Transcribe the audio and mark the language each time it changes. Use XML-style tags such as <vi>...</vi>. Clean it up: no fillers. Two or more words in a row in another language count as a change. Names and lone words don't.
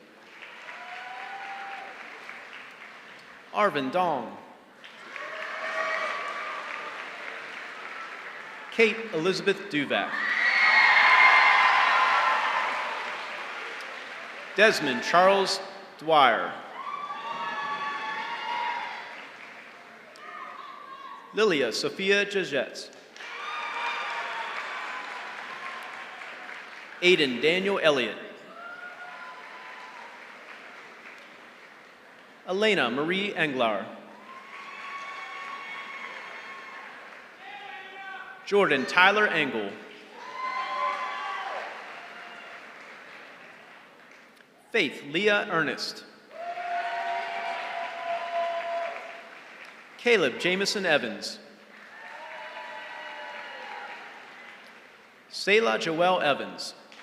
<en>Arvin Dong. Kate Elizabeth Duvac. Desmond Charles Dwyer. Lilia Sophia Jajets. Aiden Daniel Elliott. Elena Marie Englar. Jordan Tyler Engel. Faith Leah Ernest. Caleb Jameson Evans. Selah Joelle Evans.</en>